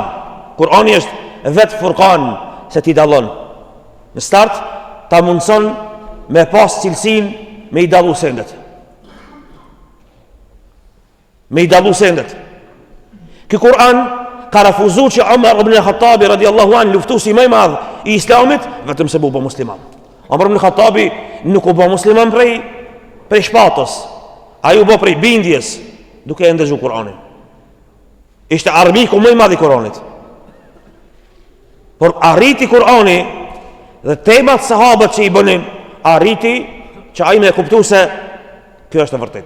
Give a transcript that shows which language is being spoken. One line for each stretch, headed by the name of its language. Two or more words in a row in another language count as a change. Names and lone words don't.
Albanian: Kur'ani është vetë Furqan, se ti dallon. Në start ta mundson me pas cilësinë me i dallu sendet. Me i dallu sendet. Ky Kur'an ka refuzuar që Umar ibn al-Khattabi
Arabic: رضي الله عنه
Albanian: luftuesi më i madh i Islamit vetëm se bë musliman. Umar ibn al-Khattabi nuk u bë musliman prej shpatës. Ai u bë prej bindjes duke e ndëgjuar Kur'anin. Ishte armiku më i madh i Kur'anit. Por arriti Kur'ani dhe temat sahabët që i bënin, arriti që ai me kuptu se kjo është e vërteta.